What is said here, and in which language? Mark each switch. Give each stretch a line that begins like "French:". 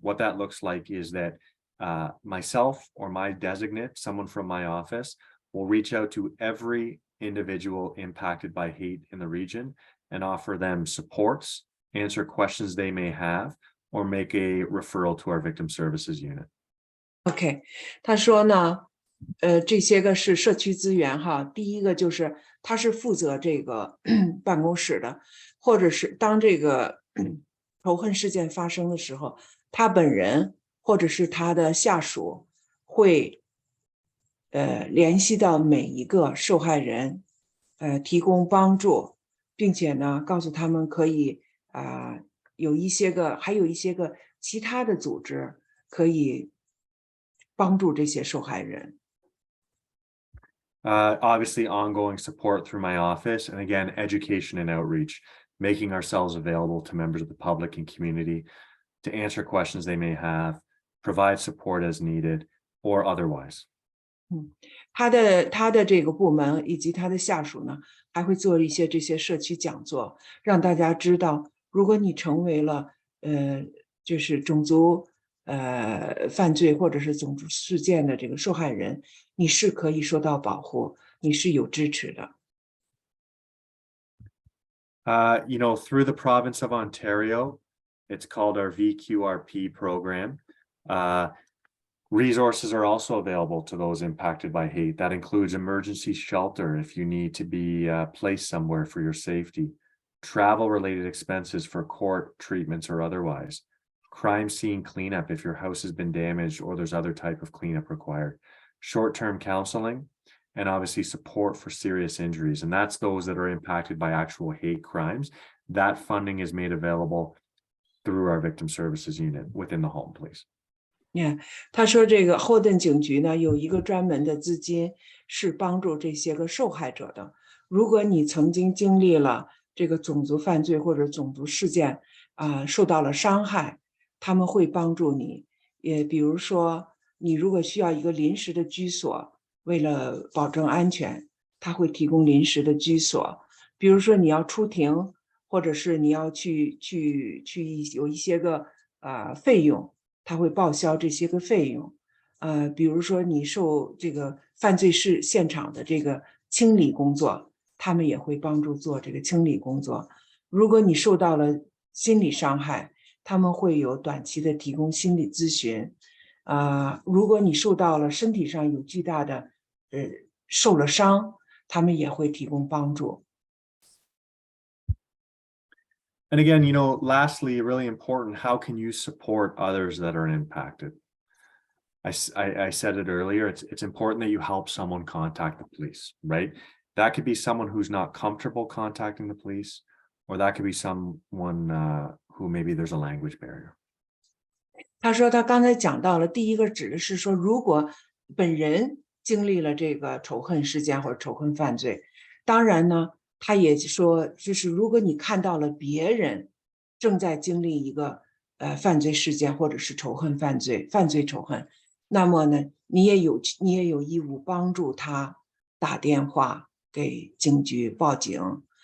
English: What that looks like is that myself or my designate, someone from my office, will reach out to every individual impacted by hate in the region and offer them supports, answer questions they may have, or make a referral to our victim services unit.
Chinese: OK，他说呢，这些个是社区资源哈。第一个就是他是负责这个办公室的，或者是当这个仇恨事件发生的时候，他本人或者是他的下属会联系到每一个受害人，提供帮助，并且呢告诉他们可以还有一些个其他的组织可以帮助这些受害人。
English: Obviously, ongoing support through my office, and again, education and outreach, making ourselves available to members of the public and community to answer questions they may have, provide support as needed, or otherwise.
Chinese: 他的这个部门以及他的下属呢，还会做一些这些社区讲座，让大家知道，如果你成为了就是种族犯罪或者是种族事件的这个受害人，你是可以受到保护，你是有支持的。
English: Through the province of Ontario, it's called our VQRP program. Resources are also available to those impacted by hate. That includes emergency shelter if you need to be placed somewhere for your safety, travel-related expenses for court treatments or otherwise, crime scene cleanup if your house has been damaged or there's other type of cleanup required, short-term counseling, and obviously support for serious injuries. And that's those that are impacted by actual hate crimes. That funding is made available through our victim services unit within the home, please.
Chinese: 他说这个后顿警局呢有一个专门的资金是帮助这些个受害者的。如果你曾经经历了这个种族犯罪或者种族事件受到了伤害，他们会帮助你。也比如说你如果需要一个临时的居所，为了保证安全，他会提供临时的居所。比如说你要出庭，或者是你要去有一些个费用，他会报销这些个费用。比如说你受这个犯罪现场的这个清理工作，他们也会帮助做这个清理工作。如果你受到了心理伤害，他们会有短期的提供心理咨询。如果你受到了身体上有巨大的受了伤，他们也会提供帮助。
English: And again, lastly, really important, how can you support others that are impacted? I said it earlier, it's important that you help someone contact the police, right? That could be someone who's not comfortable contacting the police, or that could be someone who maybe there's a language barrier.
Chinese: 他说他刚才讲到了，第一个指的是说，如果本人经历了这个仇恨事件或者仇恨犯罪，当然呢，他也说，就是如果你看到了别人正在经历一个犯罪事件或者是犯罪仇恨，那么呢，你也有义务帮助他打电话给警局报警。